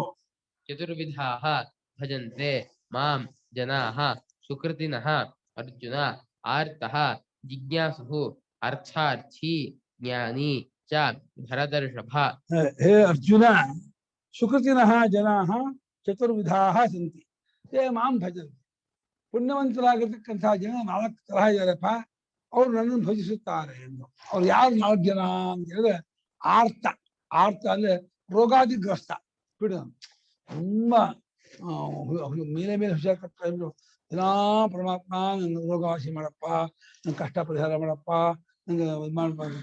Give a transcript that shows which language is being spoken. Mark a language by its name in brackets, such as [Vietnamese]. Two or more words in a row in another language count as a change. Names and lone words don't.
[Sanskrit] ಚತುರ್ವಿಧಾಃ ಭಜಂತೆ ಮಾಂ ಜನಾಃ ಸುಕೃತಿನಃ ಅರ್ಜುನ. ಆರ್ತಃ ಜಿಜ್ಞಾಸುಃ ಅರ್ಥಾರ್ಥಿ ಜ್ಞಾನಿ ಚ ಭರತರ್ಷಭ. ಹೇ ಅರ್ಜುನ, ಸುಕೃತಿನಃ ಜನಾಃ ಚತುರ್ವಿಧಾಃ ಸಂತಿ ತೇ ಮಾಂ ಭಜಂತಿ. [Kannada] ಪುಣ್ಯವಂತರಾಗಿರ್ತಕ್ಕಂತಹ ಜನ 4 ತರಹ ಇದ್ದಾರಪ್ಪ, ಅವ್ರು ನನ್ನನ್ನು ಭಜಿಸುತ್ತಾರೆ ಎಂದು. ಅವ್ರು ಯಾರು 4 ಜನ ಅಂತ ಹೇಳಿದ್ರೆ, ಆರ್ತ ಅಂದ್ರೆ ರೋಗಾದಿಗ್ರಸ್ತ, ಬಿಡು ತುಂಬಾ ಮೇಲೆ ಹುಷಾರು ದಿನಾ ಪರಮಾತ್ಮ ನಂಗೆ ರೋಗವಾಸಿ ಮಾಡಪ್ಪ, ನಂಗೆ ಕಷ್ಟ ಪರಿಹಾರ ಮಾಡಪ್ಪ, ನಂಗೆ ಮಾಡ್ಬಾರ್ದು.